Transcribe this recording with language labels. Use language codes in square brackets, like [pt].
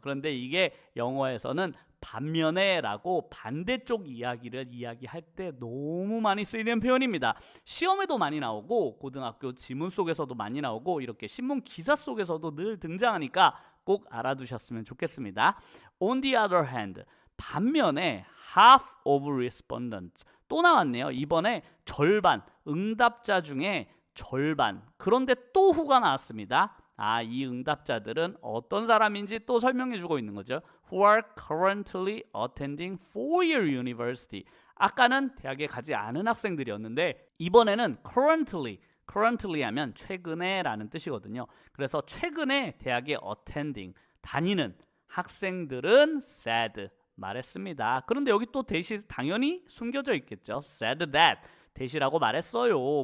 [ko] 그런데 이게 영어에서는 반면에 라고 반대쪽 이야기를 이야기할 때 너무 많이 쓰이는 표현입니다. 시험에도 많이 나오고 고등학교 지문 속에서도 많이 나오고 이렇게 신문 기사 속에서도 늘 등장하니까 꼭 알아두셨으면 좋겠습니다. [en] On the other hand, [ko] 반면에 [en] half of respondents, [ko] 또 나왔네요. 이번에 절반, 응답자 중에 절반. 그런데 또 who가 나왔습니다. 이 응답자들은 어떤 사람인지 또 설명해 주고 있는 거죠. [en] Who are currently attending four-year university. [ko] 아까는 대학에 가지 않은 학생들이었는데 이번에는 currently 하면 최근에 라는 뜻이거든요. 그래서 최근에 대학에 attending, 다니는 학생들은 said, 말했습니다. 그런데 여기 또 대시 당연히 숨겨져 있겠죠. [en] said that, [ko] 대시라고 말했어요.